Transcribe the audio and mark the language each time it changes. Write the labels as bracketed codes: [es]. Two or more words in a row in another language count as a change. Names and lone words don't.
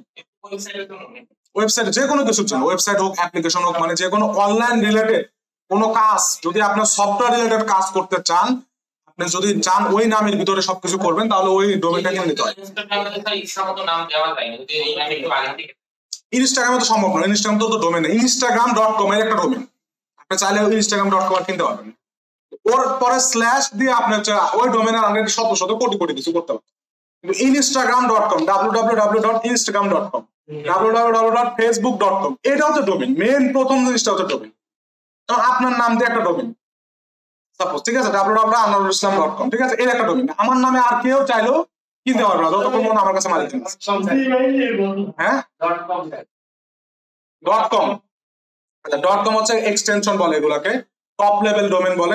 [bn] ওয়েবসাইট যে কোনো কিছুর জন্য, ওয়েবসাইট হোক, অ্যাপ্লিকেশন হোক, মানে যে কোনো [en] online related [bn] কোনো কাজ, যদি আপনার [en] software related [bn] কাজ করতে চান, আপনি যদি চান ওই নামের ভিতরে সবকিছু করবেন, তাহলে ওই ডোমেনটা কিনে নিতে হয়। ইনস্টাগ্রামে তো সম্ভব না, ইনস্টাগ্রাম তো ডোমেন নেই। instagram.com এর একটা ডোমেন, আপনি চাইলে instagram.com আর কিনতে পারবেন। ওর পরে স্ল্যাশ দিয়ে আপনি ওই ডোমেনের আন্ডারে শত শত কোটি কোটি কিছু করতে পারবেন। কিন্তু instagram.com, www.instagram.com, www.facebook.com, এটা হচ্ছে ডোমেন। মেন প্রথম জিনিসটা হচ্ছে ডোমেন। আপনার নাম দিয়ে একটা ডোমেন, সাপোজ, ঠিক আছে, www.anwarul-islam.com, ঠিক আছে, এর একটা ডোমেন। আমার নামে আর কেউ চাইলেও কিনতে পারবে না, যতক্ষণ মনে আমার কাছে মালিক আছে। হ্যাঁ, .com, আচ্ছা, .com হচ্ছে এক্সটেনশন বলে এগুলাকে, [en] top level domain [bn] বলে।